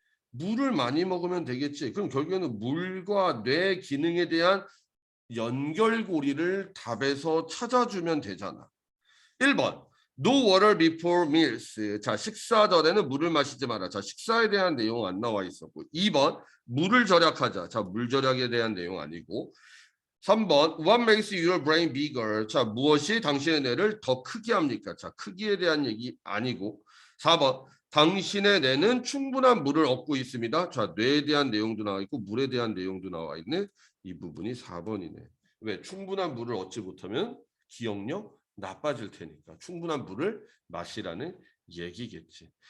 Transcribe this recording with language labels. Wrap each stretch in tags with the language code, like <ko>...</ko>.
<ko>물을 많이 먹으면 되겠지. 그럼 결국에는 물과 뇌 기능에 대한 연결고리를 답에서 찾아주면 되잖아. 1번</ko> <en>No water before meals.</en> <ko>자, 식사 전에는 물을 마시지 마라. 자, 식사에 대한 내용 안 나와 있었고. 2번 물을 절약하자. 자, 물 절약에 대한 내용 아니고.</ko> <en>3번 What makes your brain bigger?</en> <ko>자, 무엇이 당신의 뇌를 더 크게 합니까? 자, 크기에 대한 얘기 아니고. 4번 당신의 뇌는 충분한 물을 얻고 있습니다. 자, 뇌에 대한 내용도 나와 있고 물에 대한 내용도 나와 있는 이 부분이 4번이네. 왜? 충분한 물을 얻지 못하면 기억력 나빠질 테니까 충분한 물을 마시라는 얘기겠지.</ko>